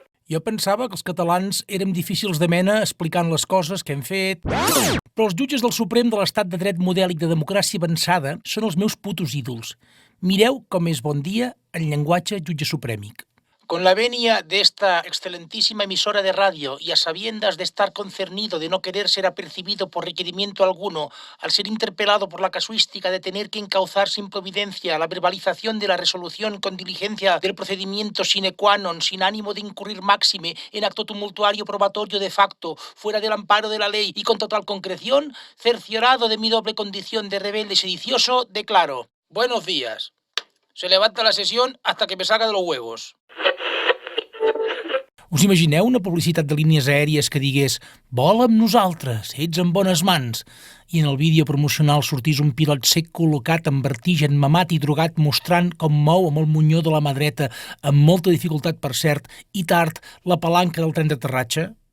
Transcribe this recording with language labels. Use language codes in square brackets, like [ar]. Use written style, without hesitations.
[ca] Jo pensava que els catalans érem difícils de mena explicant les coses que hem fet, però els jutges del Suprem de l'estat de dret modèlic de democràcia avançada són els meus putos ídols. Mireu com és bon dia en llenguatge jutge suprèmic. [es] Con la venia de esta excelentísima emisora de radio y a sabiendas de estar concernido de no querer ser apercibido por requerimiento alguno al ser interpelado por la casuística de tener que encauzar sin providencia la verbalización de la resolución con diligencia del procedimiento sine qua non sin ánimo de incurrir máxime en acto tumultuario probatorio de facto fuera del amparo de la ley y con total concreción, cerciorado de mi doble condición de rebelde sedicioso, declaro: buenos días. Se levanta la sesión hasta que me salga de los huevos. [ca] Us imagineu una publicitat de línies aèries que digués «Vola amb nosaltres, ets en bones mans» i en el vídeo promocional sortís un pilot sec col·locat amb vertigen, mamat i drogat mostrant com mou amb el monyó de la mà dreta, amb molta dificultat per cert, i tard, la palanca del tren d'aterratge?